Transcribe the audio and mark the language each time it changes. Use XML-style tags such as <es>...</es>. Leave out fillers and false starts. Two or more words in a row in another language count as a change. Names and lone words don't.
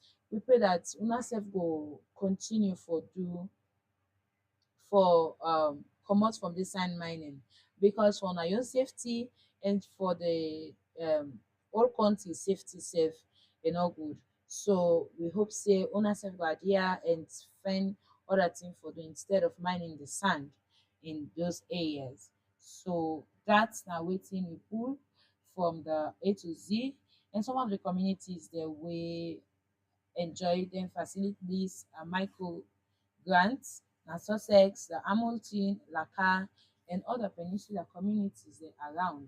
<pcm>We pray that una sef go continue for do for comot from this sand mining because for una own safety and for the whole country safety sef e no good. So we hope say una sef go adhere and find other thing for do instead of mining the sand in those areas. So that's now wetin we pull from the A to Z, and some of the communities there we enjoy them facilities micro Grant, na Sussex, the Hamilton, Laka, and other peninsula communities dey around.</pcm>